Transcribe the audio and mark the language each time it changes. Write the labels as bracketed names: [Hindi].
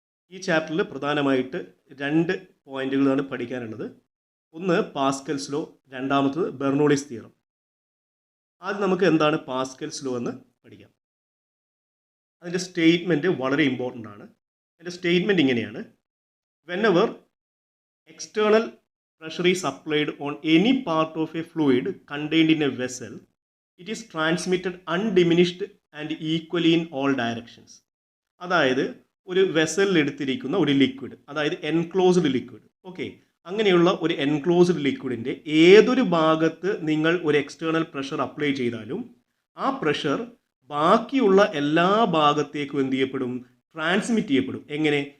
[Malayalam] ഈ ചാപ്റ്ററിൽ പ്രധാനമായിട്ട് രണ്ട് പോയിന്റുകളാണ് പഠിക്കാനുള്ളത്. ഒന്ന് പാസ്കൽസ് ലോ, രണ്ടാമത്തത് ബെർണോളിസ് തിയറം. ആദ്യം നമുക്ക് എന്താണ് പാസ്കൽസ് ലോ എന്ന് പഠിക്കാം. അതിൻ്റെ സ്റ്റേറ്റ്മെൻറ്റ് വളരെ ഇമ്പോർട്ടൻ്റ് ആണ്. അതിൻ്റെ സ്റ്റേറ്റ്മെൻറ്റ് ഇങ്ങനെയാണ്: [English] whenever external pressure is applied on any part of a fluid contained in a vessel, it is transmitted undiminished and equally in all directions. [Malayalam] അതായത് ഒരു വെസലിൽ എടുത്തിരിക്കുന്ന ഒരു ലിക്വിഡ്, അതായത് എൻക്ലോസ്ഡ് ലിക്വിഡ്, ഓക്കെ, അങ്ങനെയുള്ള ഒരു എൻക്ലോസ്ഡ് ലിക്വിഡിൻ്റെ ഏതൊരു ഭാഗത്ത് നിങ്ങൾ ഒരു എക്സ്റ്റേണൽ പ്രഷർ അപ്ലൈ ചെയ്താലും ആ പ്രഷർ ബാക്കിയുള്ള എല്ലാ ഭാഗത്തേക്കും എന്ത് ചെയ്യപ്പെടും? ട്രാൻസ്മിറ്റ് ചെയ്യപ്പെടും. എങ്ങനെ?